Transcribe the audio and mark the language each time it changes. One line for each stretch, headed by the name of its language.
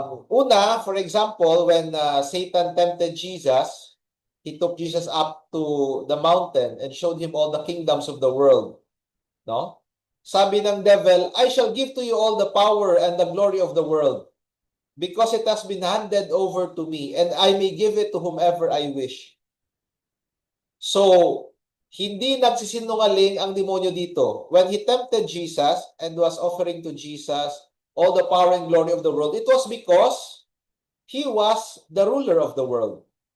English: Una, for example, when Satan tempted Jesus, he took Jesus up to the mountain and showed him all the kingdoms of the world. No?
Filipino: Sabi ng
English: devil, I shall give to you all the power and the glory of the world, because it has been handed over to me, and I may give it to whomever I wish.
Filipino: So, hindi nagsisinungaling ang demonyo dito.
English: When he tempted Jesus and was offering to Jesus all the power and glory of the world, it was because he was the ruler of the world.